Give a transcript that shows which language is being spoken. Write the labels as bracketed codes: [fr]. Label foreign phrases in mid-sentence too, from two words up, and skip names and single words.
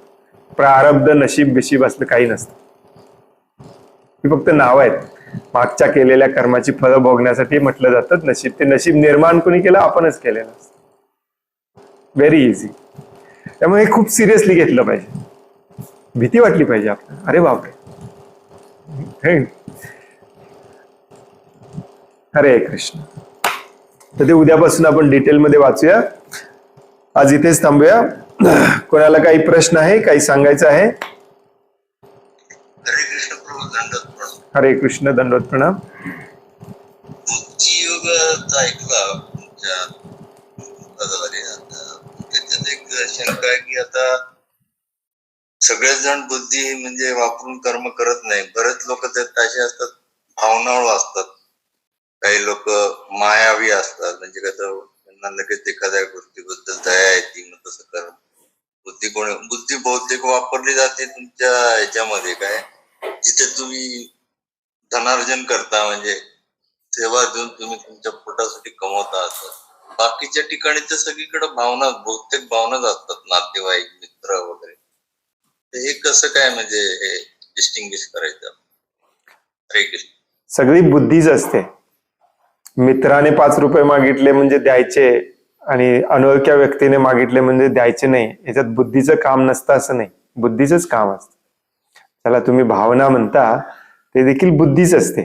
[mr] प्रारब्ध नशीब बिशीब असलं काही नसतं, ही फक्त नाव आहेत. मागच्या केलेल्या कर्माची फळं भोगण्यासाठी म्हटलं जातं नशीब. ते नशीब निर्माण कोणी केलं, आपणच केलेलं असतं. [en] Very easy. [mr] त्यामुळे हे खूप सिरियसली घेतलं पाहिजे, भीती वाटली पाहिजे आपल्याला, अरे बापरे. हरे कृष्ण. तर ते उद्यापासून आपण डिटेलमध्ये वाचूया. आज इथेच थांबूया. कोणाला काही प्रश्न आहे, काही सांगायचं आहे? हरे कृष्ण प्रभू, दंडवत प्रणाम. हरे कृष्ण, दंडवत प्रणाम. बुद्धियोगाचा ऐकला तुमच्या पदाद्वारे. त्याच्यात एक शंका आहे की आता सगळेच जण बुद्धी म्हणजे वापरून कर्म करत नाही. बरेच लोक त्यात असे असतात, भावनाळू असतात. काही लोक मायावी असतात, म्हणजे कसं त्यांना लगेच एखाद्या गोष्टीबद्दल दया येते, मग तसं कर्म. बुद्धी बहुतेक वापरली जाते तुमच्या ह्याच्यामध्ये काय, जिथे तुम्ही धनार्जन करता, म्हणजे सेवा देऊन तुम्ही तुमच्या पोटासाठी कमवता असतात. बाकीच्या ठिकाणी तर सगळीकडे भावना, बहुतेक भावनाच असतात, नातेवाईक, मित्र वगैरे. तर हे कसं काय, म्हणजे हे डिस्टिंग्विश करायचं? हरे कृष्ण. सगळी बुद्धीच असते. मित्राने 5 रुपये मागितले म्हणजे द्यायचे, आणि अनोळख्या व्यक्तीने मागितले म्हणजे द्यायचे नाही. याच्यात बुद्धीचं काम नसतं असं नाही, बुद्धीचंच काम असतं. त्याला तुम्ही भावना म्हणता, ते देखील बुद्धीच असते.